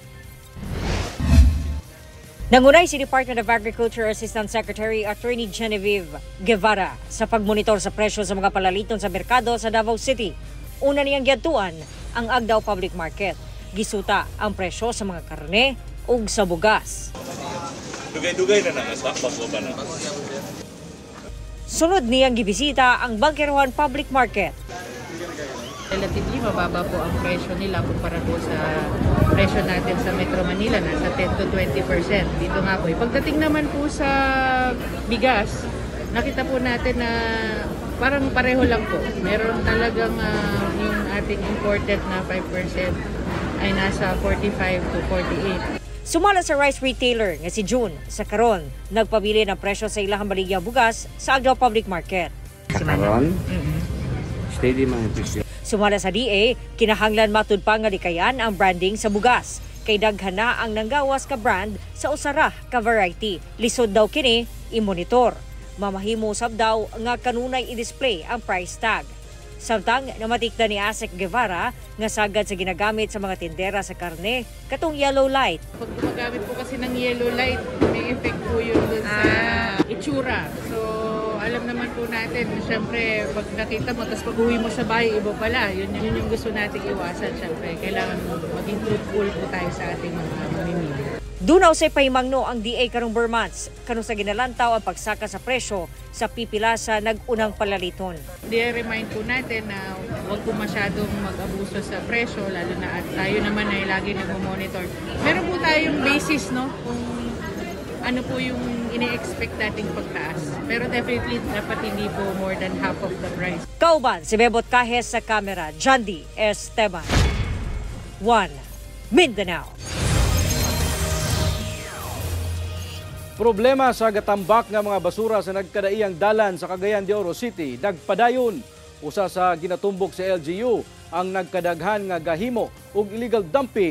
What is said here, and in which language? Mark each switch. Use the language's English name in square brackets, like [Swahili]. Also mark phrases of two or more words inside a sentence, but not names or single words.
[Cebuano] Nangunay si Department of Agriculture Assistant Secretary Attorney Genevieve Guevara sa pagmonitor sa presyo sa mga palaliton sa merkado sa Davao City. Una niyang giadtuan ang Agdao Public Market. Gisuta ang presyo sa mga karne ug sa bugas. Dugay-dugay na nakasakbas mo ba na? Sunod niyang gibisita ang Bangkerohan Public Market. [Filipino] Relatively mababa po ang presyo nila kumpara po sa presyo natin sa Metro Manila, nasa 10 to 20%. Dito nga po. Pagdating naman po sa bigas, nakita po natin na parang pareho lang po. Meron talagang yung ating imported na 5% ay nasa 45 to 48. [Cebuano] Sumala sa rice retailer nga si June sa karon nagpabili ng presyo sa ilahang baligyang bugas sa Agdao Public Market. Karon? Steady man yung presyo. Sumala sa DA, kinahanglan matud pa nga likayan ang branding sa bugas. Kay daghan na ang nanggawas ka brand sa usara ka variety. Lisod daw kini i-monitor. Mamahimo sab daw nga kanunay i-display ang price tag. Samtang namatikda ni Asek Guevara nga sagad sa ginagamit sa mga tindera sa karne katong [English] yellow light. [Filipino] Pag gumagamit po kasi ng [English] yellow light, [Filipino] may effect po yun dun sa itsura. So, alam naman po natin, syempre, pag nakita mo, tapos pag uwi mo sa bahay, iba pala. Yun yung gusto nating iwasan, syempre. Kailangan maging truthful po tayo sa ating mga mamimili. Dunaw say pahimangno ang DA karong Burmans, kanong sa ginalantaw ang pagsaka sa presyo sa pipila sa nag-unang palaliton. I-remind po natin na huwag po masyadong mag-abuso sa presyo, lalo na at tayo naman ay lagi nag-monitor. Meron po tayong basis, no? Kung ano po yung ini-expect nating pagtaas. Pero definitely dapat hindi po [English] more than half of the price. [Cebuano] Kauban si Bebot Kahes sa kamera, John D. Esteban. 1 Mindanao. Problema sa gatambak nga mga basura sa nagkadaiyang dalan sa Cagayan de Oro City, nagpadayon. Usa sa ginatumbok sa LGU ang nagkadaghan nga gahimo ug [English] illegal dumping.